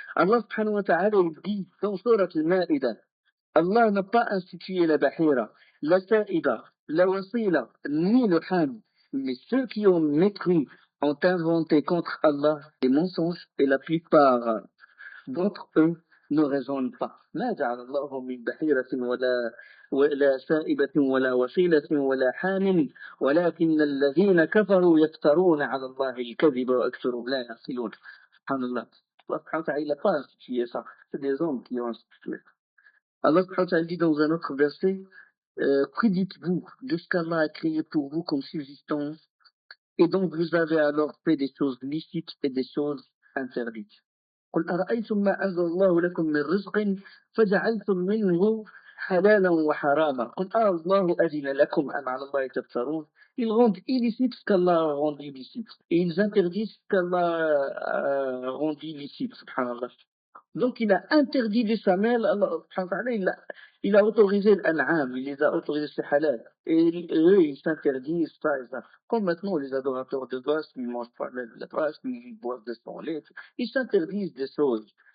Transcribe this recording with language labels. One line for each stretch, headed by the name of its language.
French: Allah subhanahu wa ta'ala, il dit dans Surat al-Ma'ida, Allah n'a pas institué la bahira, la sa'ida, la wasila, ni le ham. Mais ceux qui ont mécru ont inventé contre Allah des mensonges et la plupart d'entre eux ne raisonnent pas.
Arabic: ما جعل الله من بحيرة ولا سائبة ولا وصيلة ولا حام ولكن الذين كفروا يفترون على الله الكذب وأكثرهم لا يعقلون. سبحان الله.
French: Allah subhanahu wa ta'ala, il n'a pas institué ça. C'est des hommes qui ont institué. Allah subhanahu wa ta'ala dit dans un autre verset, que dites-vous de ce qu'Allah a créé pour vous comme subsistance et donc vous avez alors fait des choses licites et des choses interdites.
Arabic: قل أرأيتم ما أنزل الله لكم من رزق فجعلتم منه حلالا وحراما قل الله أذن لكم أم على الله تفترون.
French: Ils rendent illicite ce qu'Allah a rendu illicite et ils interdisent ce qu'Allah a rendu illicite, subhanallah. Donc il a interdit les samelles, Allah subhanahu wa ta'ala, il a autorisé l'an'am, il les a autorisés, c'est halal. Et eux, ils s'interdisent ça et ça. Comme maintenant les adorateurs de vache, ils mangent pas la vache, ils boivent de son lait, ils s'interdisent des choses.